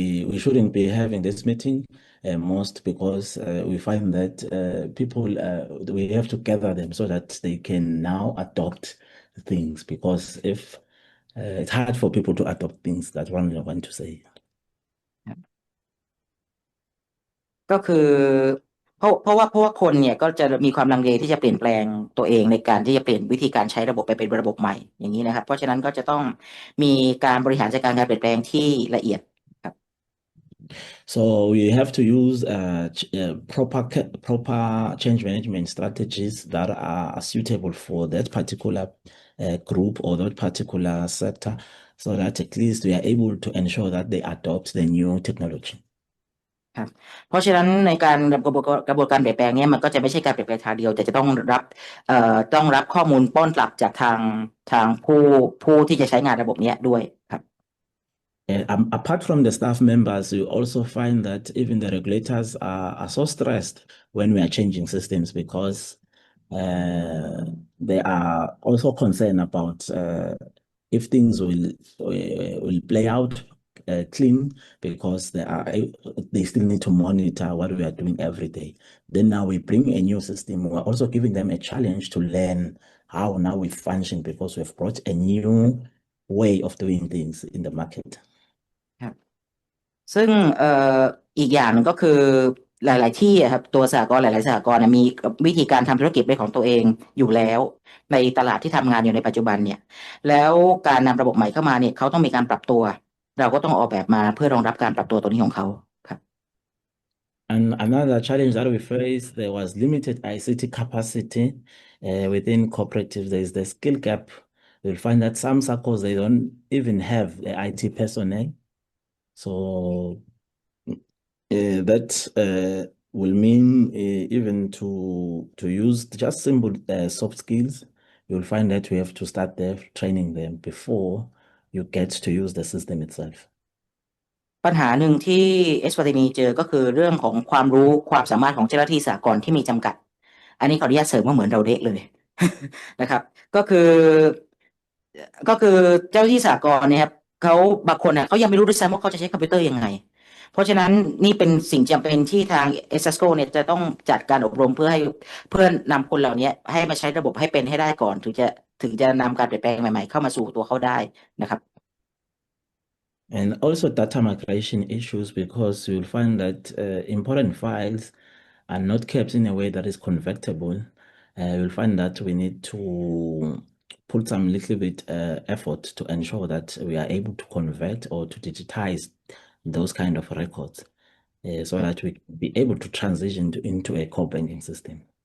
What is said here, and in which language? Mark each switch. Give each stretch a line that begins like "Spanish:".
English: we shouldn't be having this meeting most because we find that people we have to gather them so that they can now adopt things because if it's hard for people to adopt things. That's what I want to say.
Thai: ก็คือเพราะว่าคนเนี่ยก็จะมีความลังเลที่จะเปลี่ยนแปลงตัวเองในการที่จะเปลี่ยนวิธีการใช้ระบบไปเป็นระบบใหม่อย่างนี้นะครับเพราะฉะนั้นก็จะต้องมีการบริหารจัดการการเปลี่ยนแปลงที่ละเอียดครับ
English: So we have to use proper change management strategies that are suitable for that particular group or that particular sector, so that at least we are able to ensure that they adopt the new technology.
Thai: ครับเพราะฉะนั้นในการกระบวนการเปลี่ยนแปลงเนี้ยมันก็จะไม่ใช่การเปลี่ยนแปลงทางเดียวแต่จะต้องรับข้อมูลป้อนกลับจากทางผู้ที่จะใช้งานระบบเนี้ยด้วยครับ
English: Apart from the staff members, you also find that even the regulators are so stressed when we are changing systems because they are also concerned about if things will play out clean because they still need to monitor what we are doing every day. Then now we bring a new system. We're also giving them a challenge to learn how now we function because we've brought a new way of doing things in the market.
Thai: ครับซึ่งอีกอย่างหนึ่งก็คือหลาย ๆ ที่อะครับตัวสหกรณ์หลาย ๆ สหกรณ์มีวิธีการทำธุรกิจเป็นของตัวเองอยู่แล้วในตลาดที่ทำงานอยู่ในปัจจุบันเนี่ยแล้วการนำระบบใหม่เข้ามาเนี่ยเขาต้องมีการปรับตัวเราก็ต้องออกแบบมาเพื่อรองรับการปรับตัวตัวนี้ของเขาครับ
English: And another challenge that we faced, there was limited ICT capacity within cooperatives. There is the skill gap. You'll find that some circles, they don't even have the IT personnel. So that will mean even to use just simple soft skills, you'll find that we have to start there training them before you get to use the system itself.
Thai: ปัญหาหนึ่งที่เอสวาตินีเจอก็คือเรื่องของความรู้ความสามารถของเจ้าหน้าที่สหกรณ์ที่มีจำกัด อันนี้ขออนุญาตเสริมว่าเหมือนเราเด็กเลย นะครับก็คือก็คือเจ้าหน้าที่สหกรณ์เนี่ยครับเขาบางคนเขายังไม่รู้ด้วยซ้ำว่าเขาจะใช้คอมพิวเตอร์ยังไง เพราะฉะนั้นนี่เป็นสิ่งจำเป็นที่ทางเอสโกเนี่ยจะต้องจัดการอบรมเพื่อนำคนเหล่านี้ให้มาใช้ระบบให้เป็นให้ได้ก่อนถึงจะนำการเปลี่ยนแปลงใหม่ๆเข้ามาสู่ตัวเขาได้นะครับ
English: And also data migration issues because you'll find that important files are not kept in a way that is convertible. You'll find that we need to put some little bit effort to ensure that we are able to convert or to digitize those kind of records so that we be able to transition into a core banking system.